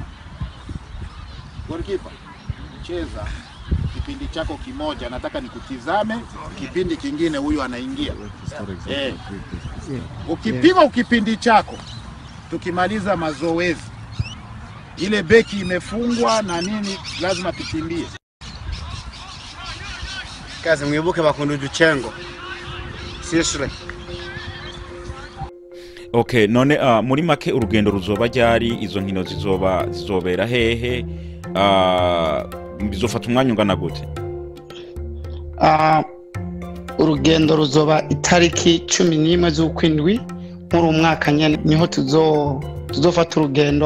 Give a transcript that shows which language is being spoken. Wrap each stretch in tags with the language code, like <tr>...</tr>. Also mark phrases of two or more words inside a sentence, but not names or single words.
<sw>Goalkeeper, cheza kipindi chako kimoja, nataka nikutizame kipindi kingine huyu anaingia. Ukipiga ukipindi chako, tukimaliza mazoezi ile beki imefungwa na nini, lazima tukimbie.</sw> <rn>Kazi mwibuke bakunda uducengo. Sisure. Okay, none muri make urugendo ruzoba ryari? Izo nkino zizobera hehe? Bizofata umwanya ungana gute? Urugendo ruzoba itariki 11 z'ukwindwi muri umwaka nyene, niho tuzofata urugendo.</rn>